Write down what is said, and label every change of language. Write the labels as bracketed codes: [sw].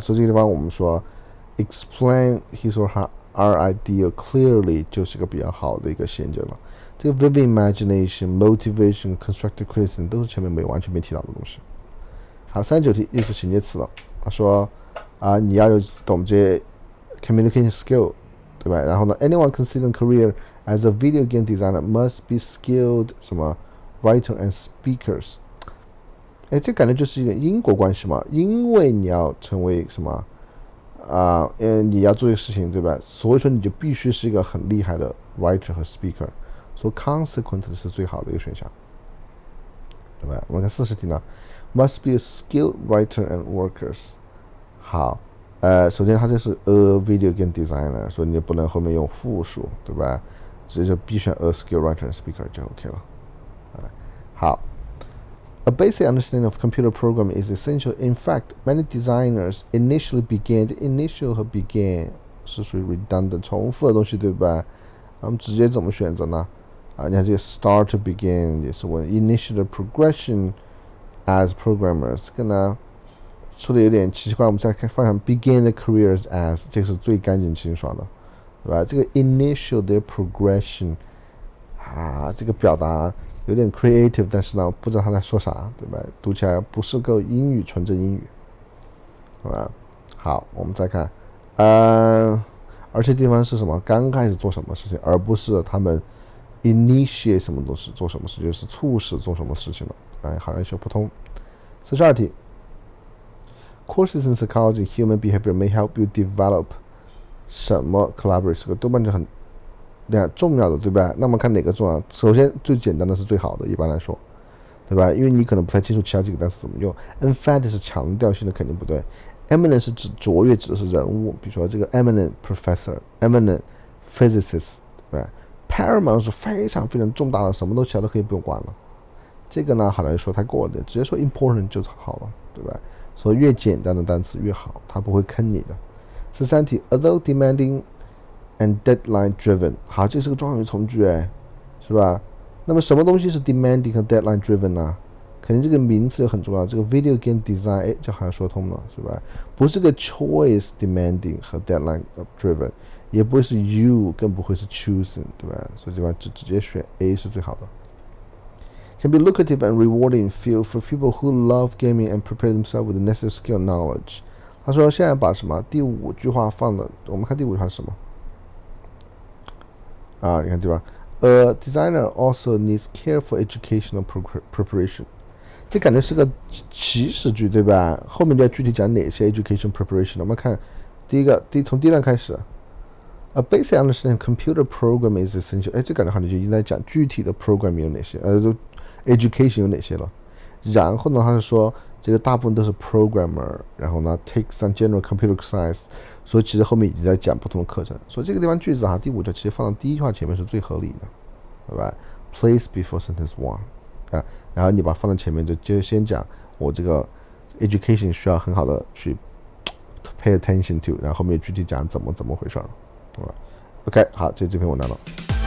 [zh] 所以这个地方我们说 explain his or her idea clearly 就是个比较好的一个衔接了。这个 vivid imagination、motivation、constructive criticism 都是前面完全没提到的东西。好，39题又是衔接词了。他说你要有懂这些 communication skill， 对吧？然后呢 [en] ，anyone considering career as a video game designer must be skilled 什么 writer and speakers。 [zh] 这感觉就是一个因果关系嘛，因为你要成为什么？你要做这个事情，对吧？所以说你就必须是一个很厉害的 writer 和 speaker， 所以 consequently 是最好的一个选项，对吧？我们看40题呢 [en] ，must be a skilled writer and workers。 [zh] 好，首先它这是 a video game designer， 所以你不能后面用复数，对吧？直接就必选 a skilled writer and speaker 就 OK 了。好。 [en] A basic understanding of computer programming is essential. In fact, many designers initially began. [zh] Initial 和 began 是属于 redundant 重复的东西，对吧？我们直接怎么选择呢？你看这个 start to begin 也是问 initial progression as programmers， 这个呢说的有点奇怪。我们再看放上 [en] begin their careers as， [zh] 这个是最干净清爽的，对吧？这个 initial their progression 这个表达。有点 creative， 但是呢，不知道他在说啥，对吧？读起来不是够英语，纯正英语，对吧？好，我们再看，而且地方是什么？刚开始做什么事情，而不是他们 initiate 什么东西，做什么事情，就是促使做什么事情了。好像说不通。 [en] 42题 ，Courses in psychology, human behavior may help you develop 什么 collaborate [zh] 这个多半就很重要的，对吧？那么看哪个重要？首先最简单的是最好的，一般来说，对吧？因为你可能不太清楚其他几个单词怎么用。 emphatic 是强调性的，肯定不对。eminent 是指卓越，指的是人物，比如说这个 eminent professor、eminent physicist， 对吧 ？paramount 是非常非常重大的，什么都其他都可以不用管了。这个呢，好难说太过了，直接说 important 就好了，对吧？所以越简单的单词越好，它不会坑你的。13题 ， [en] although demanding and deadline driven， [zh] 好，这是个状语从句，哎，是吧？那么什么东西是 demanding 和 deadline driven 呢？肯定这个名词很重要，这个 video game design， 哎，就好像说通了，是吧？不是个 choice demanding 和 deadline driven， 也不会是 you， 更不会是 choosing， 对吧？所以这边直接选 A 是最好的。 [en] Can be lucrative and rewarding field for people who love gaming and prepare themselves with the necessary skill and knowledge。 [zh] 他说现在把什么第5句话放了，我们看第5句话是什么？啊，你看对吧？ [en] A designer also needs careful educational preparation。 [zh] 这感觉是个祈使句，对吧？后面就要具体讲哪些 education preparation。我们看第一个，从第一段开始。 [en] A basic understanding computer program is essential。 [zh] 哎，这感觉好像就应该讲具体的 program 有哪些，就 education 有哪些了。然后呢，他是说这个大部分都是 programmer， 然后呢 take some general computer science， 所以其实后面已经在讲不同的课程。所以这个地方句子第5句其实放到第一句话前面是最合理的，对吧 ？ [en] Place before sentence 1， [zh] 啊，然后你把它放到前面就先讲我这个 education 需要很好的去 [en] pay attention to， [zh] 然后后面具体讲怎么回事了，对吧 ？OK， 好，这篇文章了。